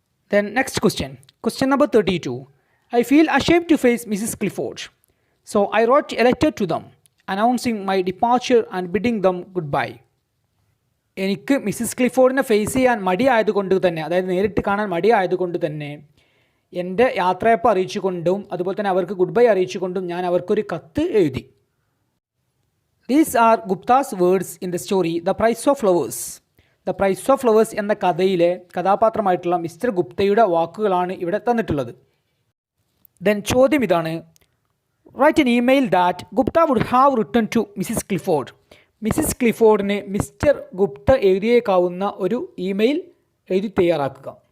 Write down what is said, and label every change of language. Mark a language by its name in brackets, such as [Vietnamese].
[English] Then next question number 32. I feel ashamed to face Mrs. Clifford. So I wrote a letter to them announcing my departure and bidding them goodbye. [Malayalam] എനിക്ക് Mrs ക്ലിഫോർഡിനെ face ചെയ്യാൻ മടിയായതുകൊണ്ട് തന്നെ, അതായത് നേരിട്ട് കാണാൻ മടിയായതുകൊണ്ട് തന്നെ എൻ്റെ യാത്രയപ്പ് അറിയിച്ചുകൊണ്ടും അതുപോലെ തന്നെ അവർക്ക് ഗുഡ് ബൈ അറിയിച്ചുകൊണ്ടും ഞാൻ അവർക്കൊരു കത്ത് എഴുതി. [English] These are Gupta's words in the story The Price of Flowers. [Malayalam] The price of flowers എന്ന കഥയിലെ കഥാപാത്രമായിട്ടുള്ള മിസ്റ്റർ ഗുപ്തയുടെ വാക്കുകളാണ് ഇവിടെ തന്നിട്ടുള്ളത്. [English] then [Malayalam] ചോദ്യം ഇതാണ്, [English] Write an email that Gupta would have written to Mrs Clifford. [Malayalam] Mrs ക്ലിഫോർഡിന് mister Gupta എഴുതിയേക്കാവുന്ന ഒരു ഇമെയിൽ എഴുതി തയ്യാറാക്കുക.